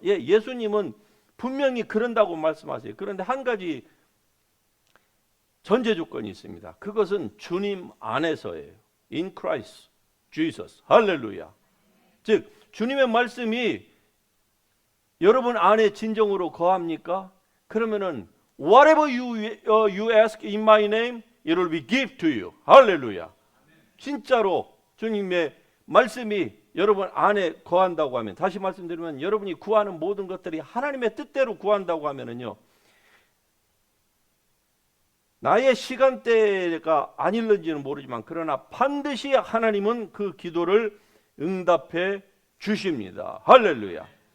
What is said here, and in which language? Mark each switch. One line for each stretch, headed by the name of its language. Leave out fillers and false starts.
Korean: 예수님은 분명히 그런다고 말씀하세요. 그런데 한 가지 전제 조건이 있습니다. 그것은 주님 안에서예요.
English: In Christ Jesus.
Korean: 할렐루야. 즉 주님의 말씀이 여러분 안에 진정으로 거합니까? 그러면은
English: whatever you ask in my name, it will be given to you.
Korean: 할렐루야. 진짜로 주님의 말씀이 여러분 안에 거한다고 하면, 다시 말씀드리면 여러분이 구하는 모든 것들이 하나님의 뜻대로 구한다고 하면은요, 나의 시간대가 아닐는지는 모르지만 그러나 반드시 하나님은 그 기도를 응답해 주십니다. 할렐루야.